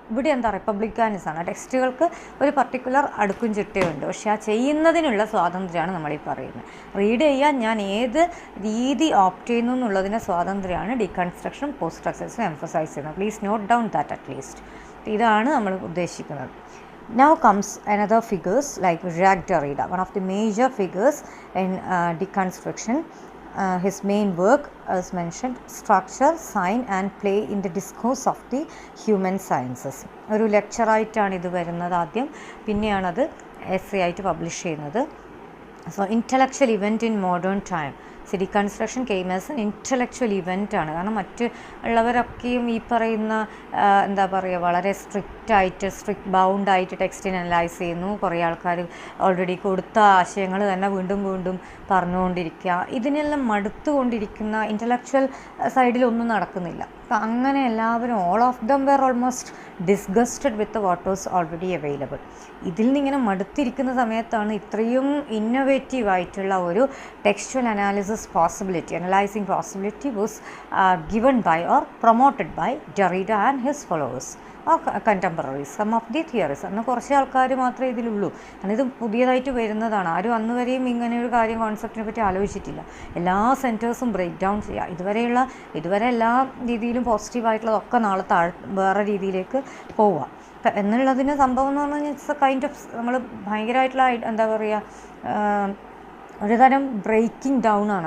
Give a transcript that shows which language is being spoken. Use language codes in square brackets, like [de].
[ml] ഇവിടെ എന്താ റിപ്പബ്ലിക്കാനിസാണ്. ടെക്സ്റ്റുകൾക്ക് ഒരു പർട്ടിക്കുലർ അടുക്കും ചിട്ടയുണ്ട്. പക്ഷേ ആ ചെയ്യുന്നതിനുള്ള സ്വാതന്ത്ര്യമാണ് നമ്മളീ പറയുന്നത്. റീഡ് ചെയ്യാൻ ഞാൻ ഏത് രീതി ഓപ്റ്റ് ചെയ്യുന്നു എന്നുള്ളതിൻ്റെ സ്വാതന്ത്ര്യമാണ് ഡീകൺസ്ട്രക്ഷൻ പോസ്റ്റ് സ്ട്രക്ചറലിസം എംഫസൈസ് ചെയ്യുന്നത്. [en] Please note down that at least. [ml] ഇതാണ് നമ്മൾ ഉദ്ദേശിക്കുന്നത്. [en] Now comes another figures like Jacques Derrida, one of the major figures in deconstruction. His main work as mentioned, Structure, Sign and Play in the Discourse of the Human Sciences. [ml] ഒരു ലെക്ചറായിട്ടാണ് ഇത് വരുന്നത് ആദ്യം, പിന്നെയാണത് essay ആയിട്ട് publish ചെയ്യുന്നത്. [en] So intellectual event in modern time. Deconstruction came as an intellectual ഇവൻ്റാണ്. [ml] കാരണം മറ്റ് ഉള്ളവരൊക്കെയും ഈ പറയുന്ന എന്താ പറയുക വളരെ സ്ട്രിക്റ്റ് ബൗണ്ടായിട്ട് ടെക്സ്റ്റിനെ അനലൈസ് ചെയ്യുന്നു. കുറേ ആൾക്കാർ ഓൾറെഡി കൊടുത്ത ആശയങ്ങൾ തന്നെ വീണ്ടും വീണ്ടും പറഞ്ഞുകൊണ്ടിരിക്കുക. ഇതിനെല്ലാം മടുത്തുകൊണ്ടിരിക്കുന്ന ഇൻ്റലക്ച്വൽ സൈഡിലൊന്നും നടക്കുന്നില്ല. അപ്പം അങ്ങനെ എല്ലാവരും [en] All of them were almost disgusted with what was already available. [ml] ഇതിൽ നിന്നിങ്ങനെ മടുത്തിരിക്കുന്ന സമയത്താണ് ഇത്രയും ഇന്നോവേറ്റീവ് ആയിട്ടുള്ള ഒരു textual [en] analyzing possibility was given by or promoted by Derrida and his followers or contemporaries, some of the theorists. [ml] അന്ന് കുറച്ച് ആൾക്കാർ മാത്രമേ ഇതിലുള്ളൂ. കാരണം ഇത് പുതിയതായിട്ട് വരുന്നതാണ്. ആരും അന്ന് വരെയും ഇങ്ങനെ ഒരു കാര്യം കോൺസെപ്റ്റിനെ പറ്റി ആലോചിച്ചിട്ടില്ല. എല്ലാ സെൻറ്റേഴ്സും ബ്രേക്ക് ഡൗൺ ചെയ്യുക. ഇതുവരെ എല്ലാ രീതിയിലും പോസിറ്റീവായിട്ടുള്ളതൊക്കെ നാളെ വേറെ രീതിയിലേക്ക് പോവുക എന്നുള്ളതിന് സംഭവം എന്ന് പറഞ്ഞാൽ [en] it's a kind of [ml] നമ്മൾ ഭയങ്കരമായിട്ടുള്ള എന്താ പറയുക ഒരു തരം ബ്രേക്കിംഗ് ഡൗൺ ആണ്.